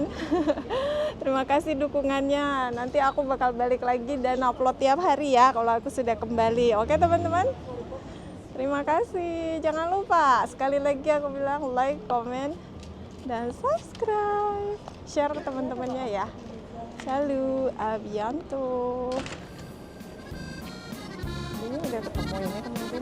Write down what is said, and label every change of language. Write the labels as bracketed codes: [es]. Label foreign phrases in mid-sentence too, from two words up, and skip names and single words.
[id] Terima kasih dukungannya. Nanti aku bakal balik lagi dan upload tiap hari ya kalau aku sudah kembali. Oke teman-teman? Terima kasih. Jangan lupa, sekali lagi aku bilang like, comment, dan subscribe. Share ke teman-temannya ya. [fr] Salut, à bientôt. [id] Ini udah ketemu ini teman-teman.